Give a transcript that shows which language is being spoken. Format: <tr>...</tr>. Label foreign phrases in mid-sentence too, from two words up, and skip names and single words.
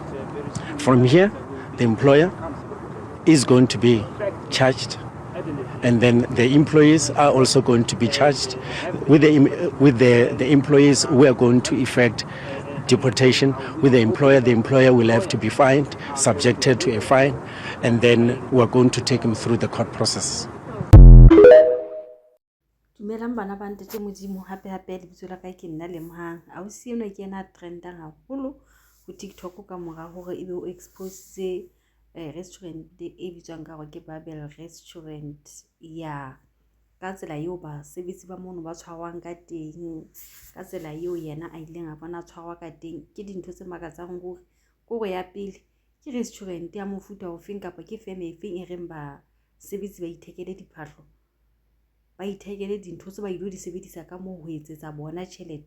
<en>From here, the employer is going to be charged, and then the employees are also going to be charged. With the employees, we are going to effect deportation. With the employer will have to be fined, subjected to a fine, and then we are going to take him through the court process.</en> <st>Dumelang bana ba ntete modimo hape lebitso la ka ke nna Lemohang. Ausi eno ke ena trendang haholo ho TikTok ka mora hore ebe o expose restaurant e bitswang ka hore ke Babel Resturant. Ya ka tsela eo basebetsi ba mono ba tshwarwang ka teng, ka tsela eo yena a ileng a bona tshwarwa ka teng, ke dintho tse makatsang gore kore ya pele ke restaurant ya mofuta ofeng kapa ke firm efeng e reng ba sebetsi ba ithekele diphahlo, ba ithekele dintho tse ba ilo di sebedisa ka moo ho etsetsa bona tjhelete.</st>